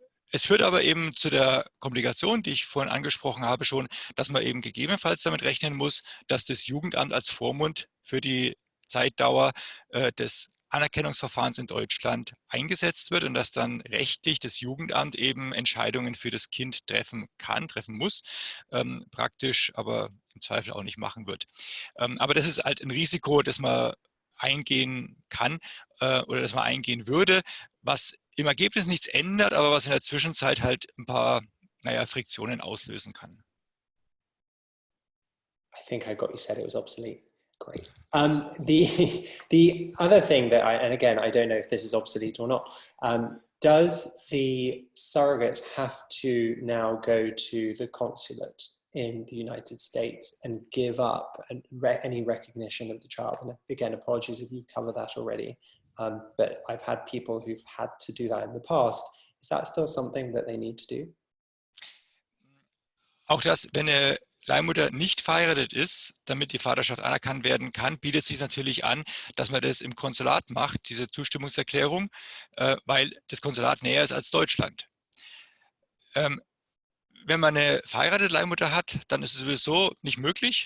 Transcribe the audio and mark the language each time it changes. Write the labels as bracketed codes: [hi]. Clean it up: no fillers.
[de] Es führt aber eben zu der Komplikation, die ich vorhin angesprochen habe schon, dass man eben gegebenenfalls damit rechnen muss, dass das Jugendamt als Vormund für die Zeitdauer des Anerkennungsverfahrens in Deutschland eingesetzt wird und dass dann rechtlich das Jugendamt eben Entscheidungen für das Kind treffen kann, treffen muss, praktisch aber im Zweifel auch nicht machen wird. Aber das ist halt ein Risiko, das man eingehen kann oder das man eingehen würde, was im Ergebnis nichts ändert, aber was in der Zwischenzeit halt ein paar, naja, Friktionen auslösen kann. [en] I think I got you said it was obsolete. Great. The other thing that and again, I don't know if this is obsolete or not, does the surrogate have to now go to the consulate in the United States and give up any recognition of the child? And again, apologies if you've covered that already, but I've had people who've had to do that in the past. Is that still something that they need to do? [de] Auch das, wenn eine Leihmutter nicht verheiratet ist, damit die Vaterschaft anerkannt werden kann, bietet es sich natürlich an, dass man das im Konsulat macht, diese Zustimmungserklärung, weil das Konsulat näher ist als Deutschland. Wenn man eine verheiratete Leihmutter hat, dann ist es sowieso nicht möglich.